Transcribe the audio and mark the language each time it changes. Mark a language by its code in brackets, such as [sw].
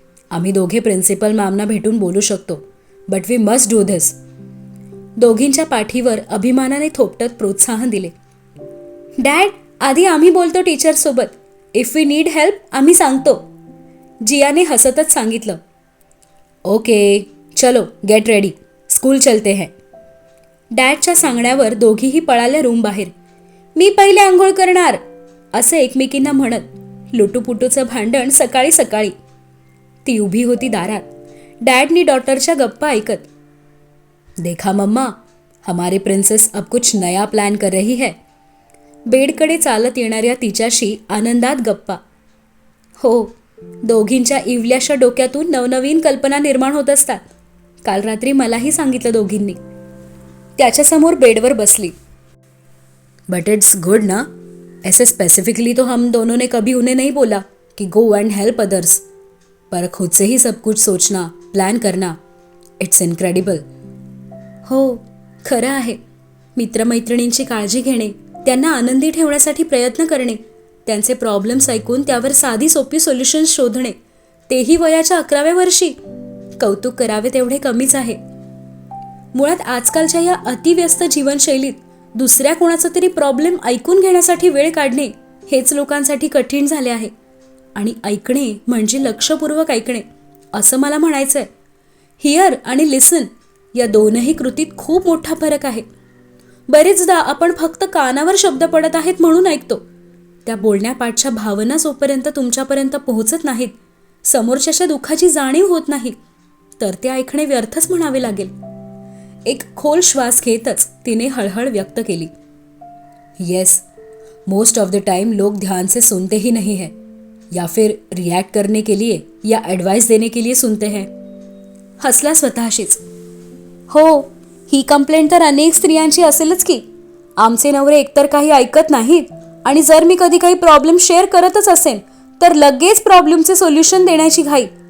[mr] आम्ही दोघे प्रिन्सिपल मॅमना भेटून बोलू शकतो. [en] But we must do this. [mr] दोघींच्या पाठीवर अभिमानाने थोपटत प्रोत्साहन दिले. डॅड, आधी आम्ही बोलतो टीचरसोबत. [en] if we need help [mr] आम्ही सांगतो. जियाने हसतच सांगितलं. [hi] ओके, चलो गेट रेडी, स्कूल चलते हैं. [mr] डॅडच्या सांगण्यावर दोघीही पळाल्या रूम बाहेर. मी पहिले आंघोळ करणार असे एकमेकींना म्हणत लुटूपुटूचं भांडण सकाळी सकाळी. ती उभी होती दारात, डॅडनी डॉटरच्या गप्पा ऐकत. [hi] देखा मम्मा, हमारी प्रिन्सेस अब कुछ नया प्लॅन कर रही है. [mr] बेडकडे चालत येणाऱ्या तिच्याशी आनंदात गप्पा. हो, दोघींच्या इवल्याशा डोक्यातून नवनवीन कल्पना निर्माण होत असतात. काल रात्री मलाही सांगितलं दोघींनी. त्याच्यासमोर बेडवर बसली. [en] But it's good ना. [hi] ऐसे स्पेसिफिकली तो हम दोनों ने कभी उन्हें नहीं बोला कि [en] Go and help others. [hi] पर खुद से ही सब कुछ सोचना, प्लान करना, [en] It's incredible. [mr] हो, खरं आहे. मित्रमैत्रिणींची काळजी घेणे, त्यांना आनंदी ठेवण्यासाठी प्रयत्न करणे, त्यांचे प्रॉब्लेम्स ऐकून त्यावर साधी सोपी सोल्युशन्स शोधणे, तेही वयाच्या 11व्या वर्षी. कौतुक करावे तेवढे कमीच आहे. मुळात आजकालच्या या अतिव्यस्त जीवनशैलीत दुसऱ्या कोणाचा तरी प्रॉब्लेम ऐकून घेण्यासाठी वेळ काढणे हेच लोकांसाठी कठीण झाले आहे. आणि ऐकणे म्हणजे लक्षपूर्वक ऐकणे असं मला म्हणायचं आहे. हिअर आणि लिसन या दोनही कृतीत खूप मोठा फरक आहे. बरेचदा आपण फक्त कानावर शब्द पडत आहेत म्हणून ऐकतो. त्या बोलण्यापाठच्या भावना जोपर्यंत तुमच्यापर्यंत पोहोचत नाहीत, समोरच्याच्या दुःखाची जाणीव होत नाही, तर ते ऐकणे व्यर्थच म्हणावे लागेल. एक खोल श्वास घेतच तिने हळहळ व्यक्त केली. [en] yes, most of the time [hi] लोग ध्यान से सुनते ही नहीं है, या फिर रिएक्ट करने के लिए या एडवाइस देने के लिए सुनते हैं. [mr] हसला स्वतःशीच. हो, ही कंप्लेंट तर अनेक स्त्रियांची असेलच की. आमचे नवरे एकतर काही ऐकत नाहीत, आणि जर मी कधी काही प्रॉब्लेम शेअर करतच असेन तर लगेच प्रॉब्लेमचे सोल्युशन देण्याची घाई.